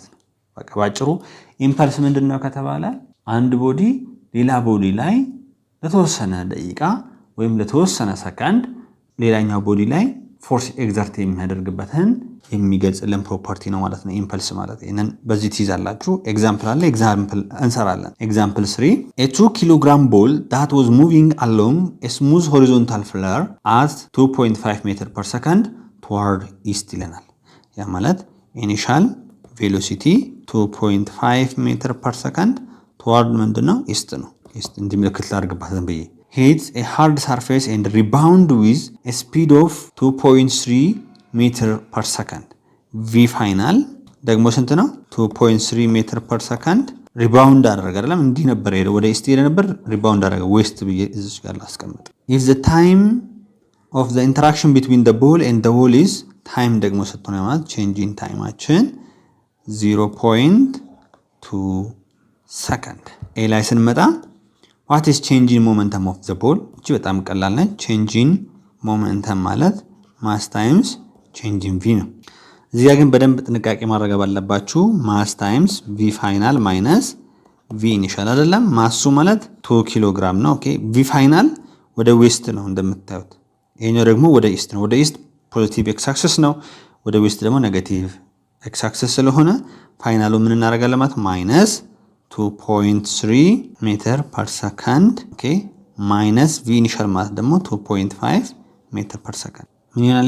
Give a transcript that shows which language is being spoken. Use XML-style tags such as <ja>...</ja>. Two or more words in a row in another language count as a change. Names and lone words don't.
<am>ነው። በቃ ባጭሩ ኢምፐልስ ምንድነው ከተባለ አንድ ቦዲ ሌላ ቦዲ ላይ ለተወሰነ ደቂቃ ወይም ለተወሰነ ሰከንድ ሌላኛው ቦዲ ላይ ፎርስ ኤግዘርት የሚያደርግበትን የሚገልጽልን ፕሮፐርቲ ነው ማለት ነው ኢምፐልስ ማለት። ይሄንን በዚህ ትይዛላችሁ። ኤግዛምፕል አለ። ኤግዛምፕል እንሰራለን። ኤግዛምፕል 3</am> <en>a 2 kilogram ball that was moving along a smooth horizontal floor at 2.5 meter per second toward east</en> <am>ይለናል። ያ ማለት</am> <en>initial velocity</en> <am>2.5</am> <en>meter per second</en> <am>toward ምንድነው? ኢስት ነው። ኢስት እንዲህ ምልክት ላድርግባት ዝም ብዬ</am> <en>hits a hard surface and rebound with a speed of 2.3 meter per second. v final</en> <am>ደግሞ ስንት ነው?</am> <en>2.3 meter per second</en> <am>ሪባውንድ አደረገ አይደለም? እንዲህ ነበር ሄደ ወደ ኢስት ሄደ ነበር፣ ሪባውንድ አደረገ ዌስት ብዬ እዚህ ጋር ላስቀምጥ።</am> <en>if the time of the interaction between the ball and the wall is time</en> <am>ደግሞ ስትሆነ ማለት</am> <en>change in time</en> <am>0.2 ሰከንድ። ኤ ላይ ስንመጣ</am> <en>what is change in momentum of the ball?</en> <am>እቺ በጣም ቀላል ነች።</am> <en>change in momentum</en> <am>ማለት</am> <en>mass times change in v</en> <am>ነው። እዚህ ጋር ግን በደንብ ጥንቃቄ ማድረግ አለባችሁ።</am> <en>mass times v final minus v initial</en> <am>አይደለም። ማሱ ማለት 2 ኪሎ ግራም ነው። ኦኬ v final ወደ ዌስት ነው እንደምታዩት። ይሄኛው ደግሞ ወደ ኢስት ነው። ወደ ኢስት</am> <en>positive x axis</en> <am>ነው፣ ወደ ዌስት ደግሞ</am> <en>negative x axis</en> <am>ስለሆነ ፋይናሉ ምን እናደርጋለን ማለት</am> <en>minus 2.3 meter per second okay minus v initial</en> <am>ማለት ደግሞ 2.5</am> <en>meter per second</en> <am>ምን ይሆናል?</am>